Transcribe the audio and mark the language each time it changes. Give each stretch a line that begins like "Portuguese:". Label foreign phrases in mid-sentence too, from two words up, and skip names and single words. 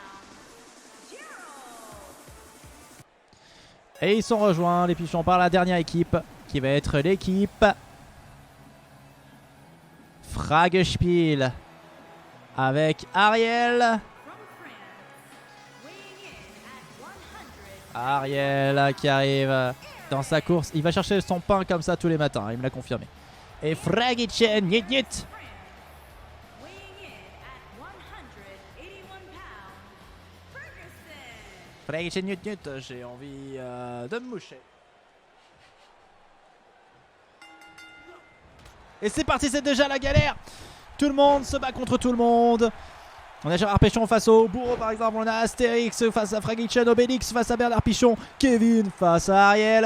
French: Et ils sont rejoints, les Pichons, par la dernière équipe, qui va être l'équipe Fragespiel. Avec Ariel. Ariel qui arrive dans sa course. Il va chercher son pain comme ça tous les matins, il me l'a confirmé. Et Fragitchen,
Dutch: niet niet.
French: Fragitchen,
Dutch: niet niet.
French: J'ai envie de me moucher. Et c'est parti, c'est déjà la galère. Tout le monde se bat contre tout le monde. On a Gérard Pichon face au bourreau par exemple. On a Astérix face à Fragitchen, Obélix face à Bernard Pichon, Kevin face à Ariel.